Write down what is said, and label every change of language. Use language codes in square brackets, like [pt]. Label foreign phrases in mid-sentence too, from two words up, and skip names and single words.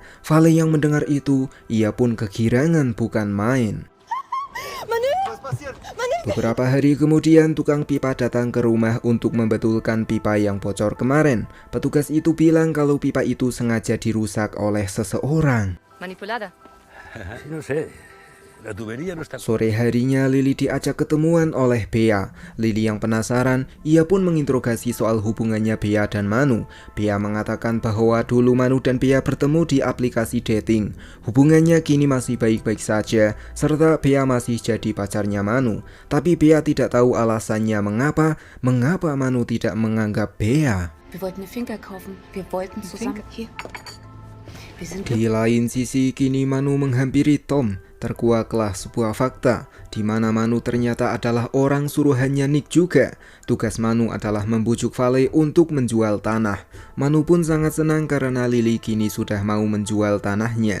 [id] Vale yang mendengar itu, ia pun kegirangan bukan main. Beberapa hari kemudian tukang pipa datang ke rumah untuk membetulkan pipa yang bocor kemarin. Petugas itu bilang kalau pipa itu sengaja dirusak oleh seseorang. Manipulada. [es] No sé. La tubería no está... [id] Sore harinya Lily diajak ketemuan oleh Bea. Lily yang penasaran, ia pun menginterogasi soal hubungannya Bea dan Manu. Bea mengatakan bahwa dulu Manu dan Bea bertemu di aplikasi dating. Hubungannya kini masih baik-baik saja, serta Bea masih jadi pacarnya Manu. Tapi Bea tidak tahu alasannya mengapa Manu tidak menganggap Bea. [de] Wir wollten eine Finca kaufen. Wir wollten zusammen hier. [id] Di lain sisi, kini Manu menghampiri Tom. Terkuaklah sebuah fakta, di mana Manu ternyata adalah orang suruhannya Nick juga. Tugas Manu adalah membujuk Vale untuk menjual tanah. Manu pun sangat senang karena Lily kini sudah mau menjual tanahnya.